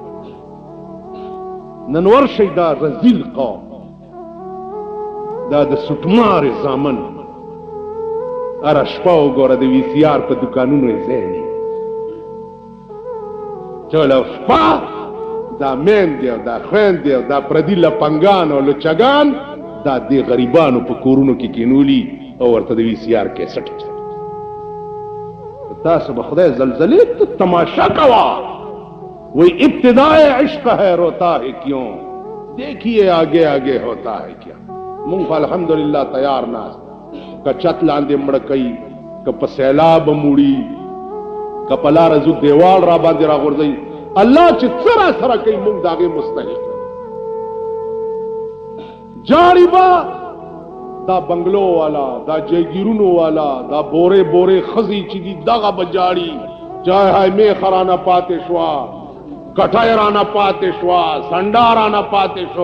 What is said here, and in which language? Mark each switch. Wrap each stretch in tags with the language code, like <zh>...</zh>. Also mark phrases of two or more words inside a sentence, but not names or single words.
<ps>نن ورشئ دا رذیل قوم، دا د سټمارې زامن هره شپه وګوره د وي سي آر په دوکانونو یې ځای نه ټوله شپه دا میندې او دا خویندې او دا پردي لپنګان او لچګان دا دې غریبانو په کورونو کې کینولي او ورته د وي سي آر کیسټ. تاسو به خدای زلزلې ته تماشا کوا.</ps> <ur>وہی ابتدائے عشق ہے روتا ہے کیوں، دیکھیے آگے آگے ہوتا ہے کیا.</ur> <ps>مونږ الحمدللہ تیار ناست که چت لاندې مړه کوي، که په سیلاب موړي، که په لاره ځو دیوال را باندې راغورځوي، الله چې څه را سره کوي مونږ د هغې مستحق. جاړي به دا بنګلو والا، دا جایګیرونو والا، دا بورې بورې ښځې چې دي دغه به جاړي، چای های میخه رانه پاتې شوه، کټی رانه پاتې شوه، سنډا رانه پاتې شو.</ps>